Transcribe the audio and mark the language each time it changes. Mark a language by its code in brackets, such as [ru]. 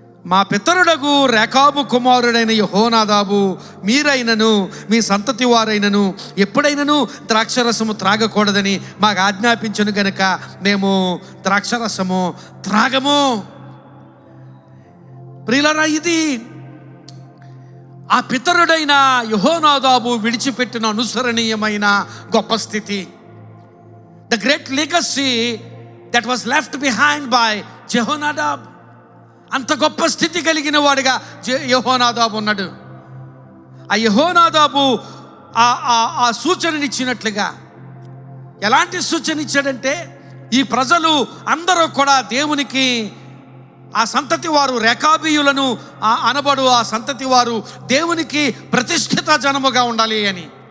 [te] మా పితరుడగు రేకాబు కుమారుడైన యెహోనాదాబు మీరైనను మీ సంతతి వారైనను ఎప్పుడైనను ద్రాక్షరసము త్రాగకూడదని మాకు ఆజ్ఞాపించను గనుక మేము ద్రాక్షరసము త్రాగము. ప్రియులారా, ఇది ఆ పితరుడైన యెహోనాదాబు విడిచిపెట్టిన అనుసరణీయమైన గొప్ప స్థితి. [en] the great legacy that was left behind by [te] జెహోనాదాబ్. అంత గొప్ప స్థితి కలిగిన వాడిగా యెహోనాదాబు ఉన్నాడు. ఆ యెహోనాదాబు ఆ సూచననిచ్చినట్లుగా. ఎలాంటి సూచన ఇచ్చాడంటే, ఈ ప్రజలు అందరూ కూడా దేవునికి, ఆ సంతతి వారు రేకాబీయులను అనబడు ఆ సంతతి వారు దేవునికి ప్రతిష్ఠిత జనముగా ఉండాలి అని.